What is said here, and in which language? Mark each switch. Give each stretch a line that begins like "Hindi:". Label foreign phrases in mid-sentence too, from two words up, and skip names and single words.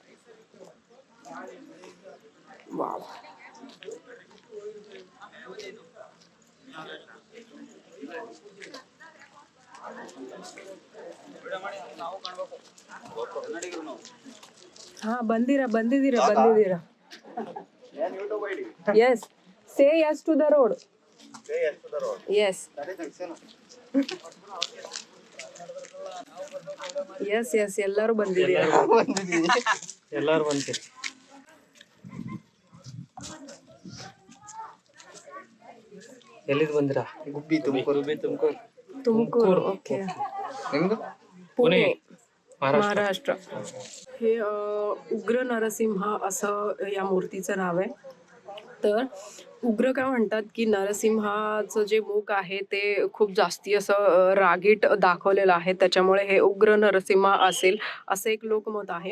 English: वाव. हा ಬಂದಿದ್ದೀರಾ yes say yes to the road. yes yes yes
Kannada: ಎಲ್ಲರೂ ಬಂದಿದ್ದೀರಾ. ಎಲ್ಲರೂ ಬಂದಿರಿ. ಎಲ್ಲಿಂದ ಬಂದಿರಾ? ಗುಬ್ಬಿ, ತುಮಕೂರು. ಓಕೆ. ನಿಮ್ದು?
Marathi: पुणे, महाराष्ट्र. हे उग्र नरसिंह असं या मूर्तीचं नाव आहे. तर उग्र का म्हणतात की नरसिंहाचं जे मुख आहे ते खूप जास्ती असं रागीट दाखवलेलं आहे, त्याच्यामुळे हे उग्र नरसिंह असेल असं एक लोकमत आहे.